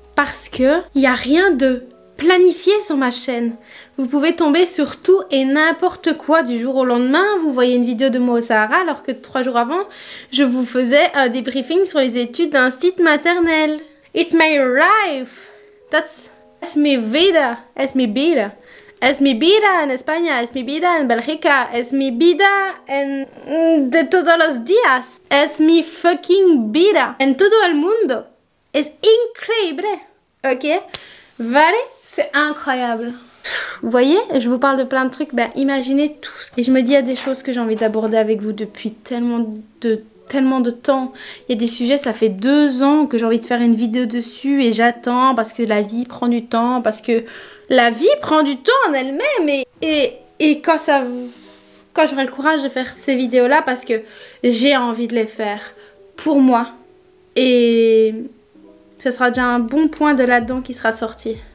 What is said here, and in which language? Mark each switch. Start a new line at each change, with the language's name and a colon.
French: Parce que il n'y a rien de planifié sur ma chaîne. Vous pouvez tomber sur tout et n'importe quoi du jour au lendemain. Vous voyez une vidéo de moi au Sahara alors que 3 jours avant, je vous faisais un débriefing sur les études d'un site maternel.
English: It's my life. That's
Spanish: mi vida. Es mi vida. Es mi vida en España, es mi vida en Bélgica, es mi vida de todos los días. Es mi fucking vida en todo el mundo. Es increíble. Ok? Vale?
French: C'est incroyable. Vous voyez, je vous parle de plein de trucs, ben imaginez tout. Et je me dis, il y a des choses que j'ai envie d'aborder avec vous depuis tellement de temps. Il y a des sujets, ça fait 2 ans que j'ai envie de faire une vidéo dessus et j'attends parce que la vie prend du temps, parce que la vie prend du temps en elle-même et quand j'aurai le courage de faire ces vidéos-là parce que j'ai envie de les faire pour moi et ce sera déjà un bon point de là-dedans qui sera sorti.